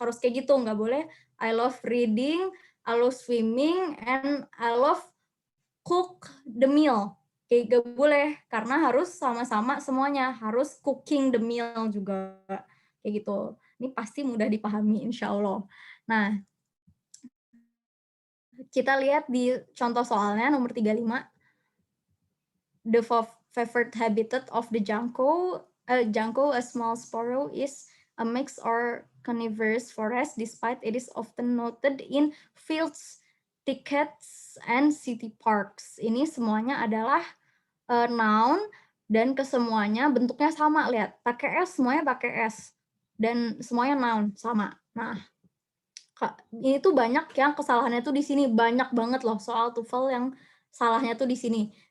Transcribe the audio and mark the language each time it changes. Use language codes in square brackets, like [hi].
[id] Harus kayak gitu, nggak boleh [en] I love reading, I love swimming, and I love cook the meal. [id] Kayak gak boleh, karena harus sama-sama semuanya. Harus [en] cooking the meal [id] juga. Kayak gitu. Ini pasti mudah dipahami, insya Allah. Nah, kita lihat di contoh soalnya, nomor 35. [en] The favorite habitat of the junco, a small sparrow, is a mixed or carnivorous forest, despite it is often noted in fields, thickets, and city parks. [id] Ini semuanya adalah noun dan kesemuanya bentuknya sama. Lihat, pakai S, semuanya pakai S. Dan semuanya noun, sama. Nah, ini tuh banyak yang kesalahannya tuh di sini. Banyak banget loh soal TOEFL yang salahnya tuh di sini.